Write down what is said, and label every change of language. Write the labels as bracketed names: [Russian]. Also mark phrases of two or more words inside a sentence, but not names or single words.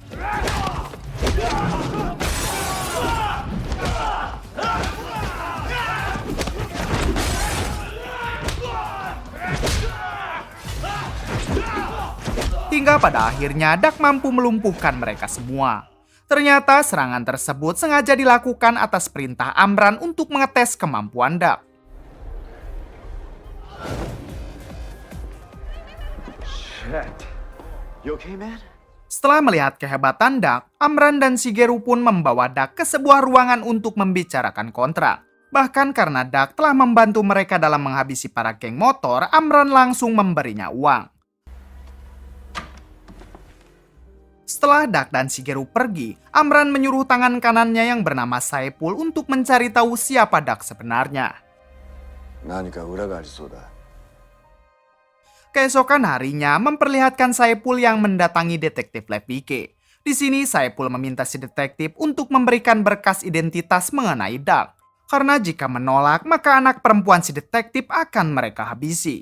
[Indonesian] Hingga pada akhirnya Dak mampu melumpuhkan mereka semua. Ternyata serangan tersebut sengaja dilakukan atas perintah Amran untuk mengetes kemampuan Dak. Shit. [English] You okay, man? [Indonesian] Setelah melihat kehebatan Dak, Amran dan Shigeru pun membawa Dak ke sebuah ruangan untuk membicarakan kontrak. Bahkan karena Dak telah membantu mereka dalam menghabisi para geng motor, Amran langsung memberinya uang. Setelah Dak dan Shigeru pergi, Amran menyuruh tangan kanannya yang bernama Saepul untuk mencari tahu siapa Dak sebenarnya. [Japanese] 何か裏がありそうだ。 [Indonesian] Keesokan harinya memperlihatkan Saepul yang mendatangi detektif Lepike. Di sini Saepul meminta si detektif untuk memberikan berkas identitas mengenai Dak. Karena jika menolak, maka anak perempuan si detektif akan mereka habisi.